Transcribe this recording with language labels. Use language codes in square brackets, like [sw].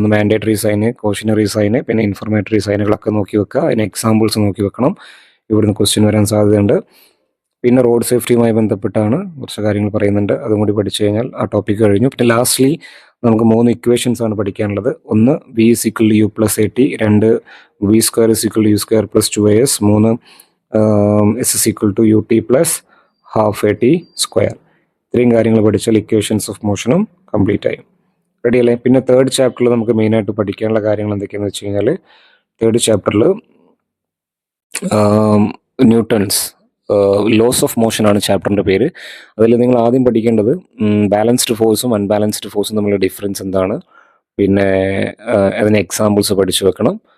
[ml] ഒന്ന് mandatory sign, കോഷനറി sign, പിന്നെ ഇൻഫർമേറ്ററി സൈനുകളൊക്കെ നോക്കി വെക്കുക. അതിന് എക്സാമ്പിൾസ് നോക്കി വെക്കണം. ഇവിടുന്ന് ക്വസ്റ്റ്യൻ വരാൻ സാധ്യതയുണ്ട്. പിന്നെ റോഡ് സേഫ്റ്റിയുമായി ബന്ധപ്പെട്ടാണ് കുറച്ച് കാര്യങ്ങൾ പറയുന്നുണ്ട്. അതും കൂടി പഠിച്ചു കഴിഞ്ഞാൽ ആ ടോപ്പിക് കഴിഞ്ഞു. പിന്നെ ലാസ്റ്റ്ലി നമുക്ക് 3 ഇക്വേഷൻസ് ആണ് പഠിക്കാനുള്ളത്. [en] ഒന്ന് v is equal to u plus at, 2 v square is equal to u square plus 2as, 3 s is equal to ut plus half at square. [ml] ഇത്രയും കാര്യങ്ങൾ പഠിച്ചാൽ ഇക്വേഷൻസ് ഓഫ് മോഷനും കംപ്ലീറ്റ് ആയി. റെഡി അല്ലേ? പിന്നെ 3rd ചാപ്റ്ററിൽ നമുക്ക് മെയിനായിട്ട് പഠിക്കാനുള്ള കാര്യങ്ങൾ എന്തൊക്കെയാണെന്ന് വെച്ച് കഴിഞ്ഞാൽ, 3rd ചാപ്റ്ററിൽ ന്യൂട്ടൺസ് ലോസ് ഓഫ് മോഷൻ ആണ് ചാപ്റ്ററിൻ്റെ പേര്. അതിൽ നിങ്ങൾ ആദ്യം പഠിക്കേണ്ടത് ബാലൻസ്ഡ് ഫോഴ്സും അൺബാലൻസ്ഡ് ഫോഴ്സും തമ്മിലുള്ള ഡിഫറൻസ് എന്താണ്, പിന്നെ അതിന് എക്സാമ്പിൾസ് പഠിച്ചു വെക്കണം.